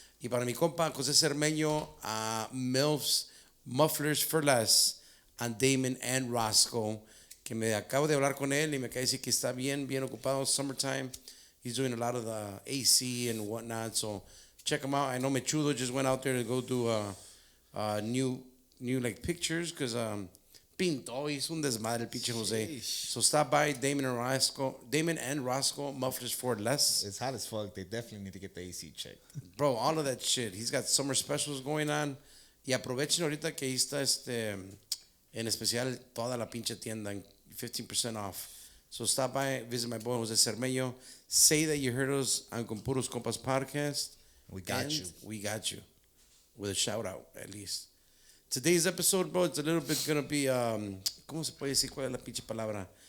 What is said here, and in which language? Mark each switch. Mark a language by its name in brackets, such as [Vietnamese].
[Spanish] Y para mi compa José Cermeño, MILFs, Mufflers for Less, and Damon and Roscoe, que me acabo de hablar con él y me acaba de decir que está bien ocupado, summertime. [English] He's doing a lot of the AC and whatnot, so check him out. I know Mechudo just went out there to go do new like pictures, because Pinto, [Spanish] hizo un desmadre el pinche Jose. [English] So stop by Damon and Roscoe, Mufflers for Less. It's hot as fuck. They definitely need to get the AC checked. Bro, all of that shit. He's got summer specials going on. [Spanish] Y aprovechen ahorita que ahí está en especial toda la pinche tienda, 15% off. [English] So stop by, visit my boy Jose Cermeño. Say that you heard us on Con Puros Compas podcast. We got you. We got you. With a shout out, at least. Today's episode, bro, it's a little bit gonna be, [Spanish] ¿cómo se puede decir? ¿Cuál es la pinche palabra?